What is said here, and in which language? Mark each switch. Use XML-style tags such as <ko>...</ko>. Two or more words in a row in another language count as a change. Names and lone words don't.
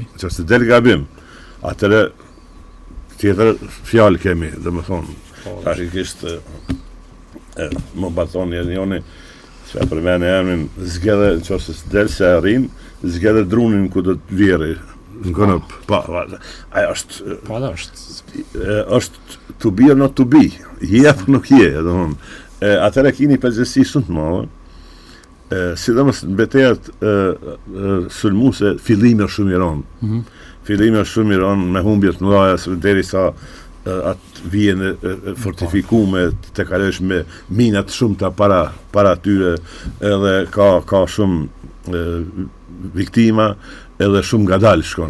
<sq>Nëse del gabim, atëre tjetër fjalë kemi, domethënë. Tash kishte më baton njëri që për mene emrin zgjedhe nëse s'del se arrin, zgjedhe drunin ku do të vjerë në konop. Ajo është</sq> <en>to be or not to be.</en> <sq>Je apo nuk je, domethënë. Atëre kini përgjësi shumë të madhe, sidomos në betejat sulmuese fillimi është shumë i rëndë. Fillimi është shumë i rëndë me humbjet mëdha derisa atë vijen fortifikume të kalosh me minat shumëta para tyre, edhe ka shumë viktima, edhe shumë ngadalë shkon.</sq>